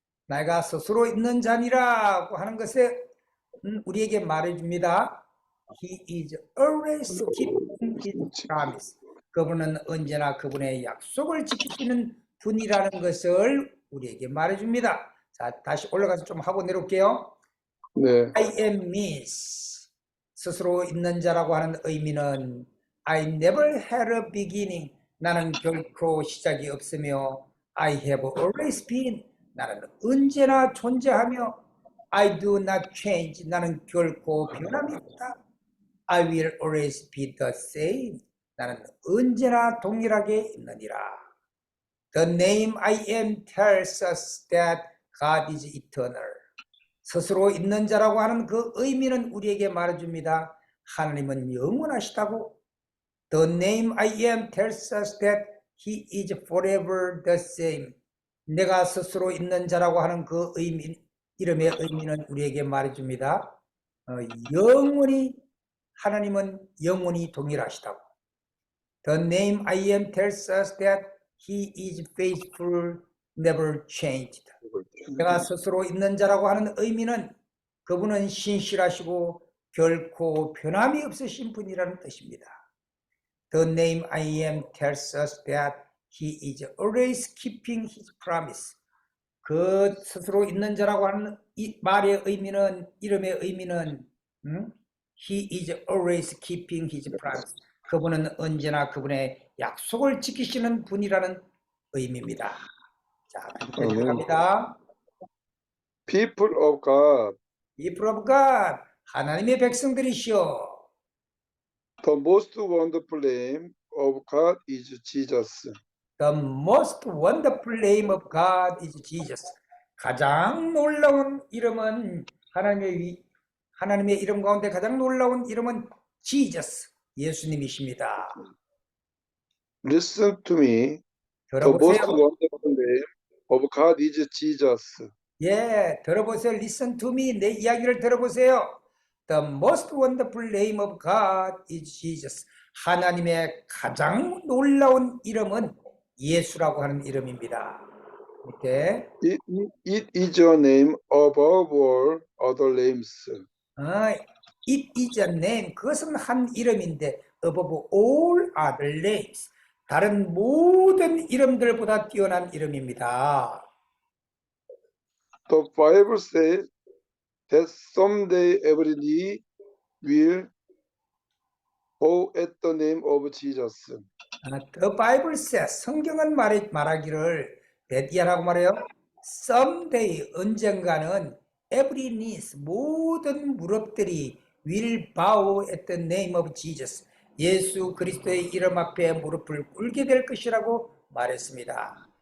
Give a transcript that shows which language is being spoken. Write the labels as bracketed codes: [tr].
[ko] 내가 스스로 있는 자니라고 하는 것에 우리에게 말해줍니다. [en] He is always keeping his promise. [ko] 그분은 언제나 그분의 약속을 지키시는 분이라는 것을 우리에게 말해줍니다. 자, 다시 올라가서 좀 하고 내려올게요. 네. [en] I am means [ko] 스스로 있는 자라고 하는 의미는 [en] I never had a beginning. [ko] 나는 결코 시작이 없으며 [en] I have always been. [ko] 나는 언제나 존재하며 [en] I do not change. [ko] 나는 결코 변함이 없다. [en] I will always be the same. [ko] 나는 언제나 동일하게 있느니라. [en] The name I am tells us that God is eternal. [ko] 스스로 있는 자라고 하는 그 의미는 우리에게 말해줍니다. 하나님은 영원하시다고. [en] The name I am tells us that He is forever the same. [ko] 내가 스스로 있는 자라고 하는 그 이름의 의미는 우리에게 말해줍니다. 영원히 하나님은 영원히 동일하시다고. [en] The name I am tells us that He is faithful, never changed. [ko] 내가 스스로 있는 자라고 하는 의미는 그분은 신실하시고 결코 변함이 없으신 분이라는 뜻입니다. [en] The name I am tells us that He is always keeping His promise. [ko] 그 스스로 있는 자라고 하는 이 말의 의미는, 이름의 의미는 [en] He is always keeping His promise. [ko] 그분은 언제나 그분의 약속을 지키시는 분이라는 의미입니다. 자, 갑니다. [en] People of God. People of God, [ko] 하나님의 백성들이시여. [en] The most wonderful name of God is Jesus. The most wonderful name of God is Jesus. [ko] 가장 놀라운 이름은 하나님의 이름 가운데 가장 놀라운 이름은 Jesus, 예수님이십니다. [en] Listen to me. The most wonderful name of God is Jesus. [ko] 예, 들어보세요. [en] Listen to me. [ko] 내 이야기를 들어보세요. [en] The most wonderful name of God is Jesus. [ko] 하나님의 가장 놀라운 이름은 예수라고 하는 이름입니다. 이렇게. [en] It is a name above all other names. It is a name. [ko] 그것은 한 이름인데 [en] above all other names. [ko] 다른 모든 이름들보다 뛰어난 이름입니다. [en] The Bible says that someday every knee will bow at the name of Jesus. The Bible says, [ko] 성경은 말하기를 대디하라고 말해요. [en] Someday, [ko] 언젠가는 [en] every knee, [ko] 모든 무릎들이 [en] will bow at the name of Jesus. [ko] 예수 그리스도의 이름 앞에 무릎을 꿇게 될 것이라고 말했습니다.